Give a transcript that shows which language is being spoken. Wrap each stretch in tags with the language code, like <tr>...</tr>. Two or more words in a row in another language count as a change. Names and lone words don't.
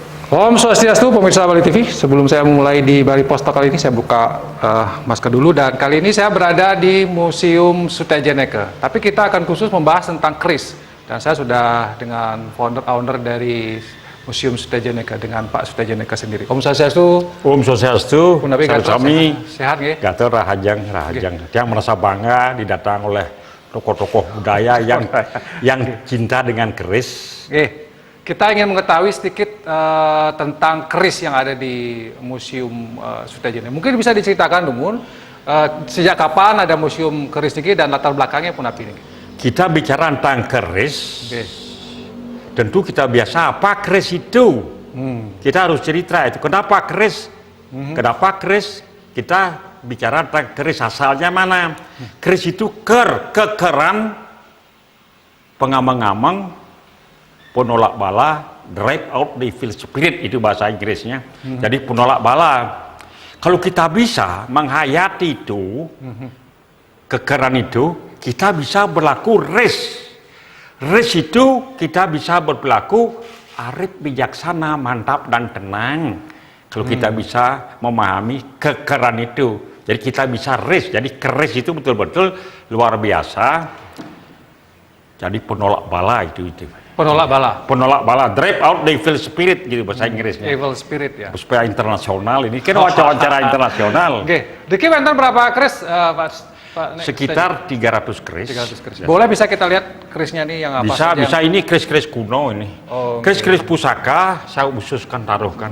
<id>Om Swastiastu, pemirsa Bali TV. Sebelum saya memulai di Bali Posta kali ini, saya buka masker dulu. Dan kali ini saya berada di Museum Sutajeneka. Tapi kita akan khusus membahas tentang keris. Dan saya sudah dengan founder dari Museum Sutajeneka, dengan Pak Sutajeneka sendiri. Om Swastiastu. Om Swastiastu. Kami sehat nggih? Gatot rahajang. Yang merasa bangga didatang oleh tokoh-tokoh budaya yang cinta dengan keris. Kita ingin mengetahui sedikit tentang keris yang ada di Museum Sutajeneka. Mungkin bisa diceritakan, Dumun, sejak kapan ada Museum Keris ini dan latar belakangnya pun apa ini? Kita bicara tentang keris. Tentu kita biasa apa keris itu. Kita harus cerita itu. Kenapa keris? Kenapa keris? Kita bicara tentang keris asalnya mana? Keris itu kekeran, pengamang-amang, penolak bala,</id> <en>drive out the evil spirit,</en> <id>itu bahasa Inggrisnya. Jadi penolak bala. Kalau kita bisa menghayati itu, kekeran itu, kita bisa berlaku res. Res itu kita bisa berlaku arif, bijaksana, mantap dan tenang. Kalau kita bisa memahami kekeran itu, jadi kita bisa res. Jadi keris itu betul-betul luar biasa. Jadi penolak bala itu. Penolak bala,</id> <en>drive out the evil spirit,</en> <id>gitu bahasa Inggrisnya.</id> <en>Evil spirit</en> <id>ya. Supaya internasional ini kan wawancara internasional. Oke.</id> <ban>Diki wonten</ban> <id>berapa keris, Pak? Sekitar 300 keris. 300 keris. Ya. Boleh bisa kita lihat kerisnya nih yang apa? Bisa ini keris-keris kuno ini. Keris-keris pusaka saya khususkan taruhkan.</id>